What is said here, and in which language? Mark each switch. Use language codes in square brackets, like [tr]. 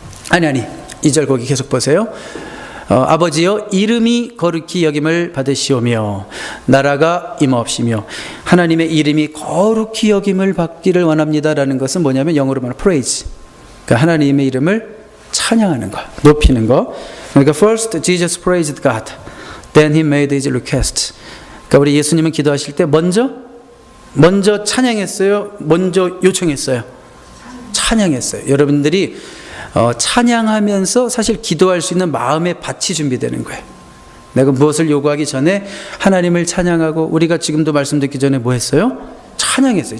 [ko] 아니 2절 거기 계속 보세요. 아버지여 이름이 거룩히 여김을 받으시오며 나라가 임하옵시며 하나님의 이름이 거룩히 여김을 받기를 원합니다라는 것은 뭐냐면 영어로 말하면 praise. 그러니까 하나님의 이름을 찬양하는 거, 높이는 거. 그러니까 [en] first Jesus praised God, then he made his request. [ko] 그러니까 우리 예수님은 기도하실 때 먼저 찬양했어요. 먼저 요청했어요. 찬양했어요. 여러분들이 찬양하면서 사실 기도할 수 있는 마음의 밭이 준비되는 거예요. 내가 무엇을 요구하기 전에 하나님을 찬양하고 우리가 지금도 말씀 듣기 전에 뭐 했어요? 찬양했어요.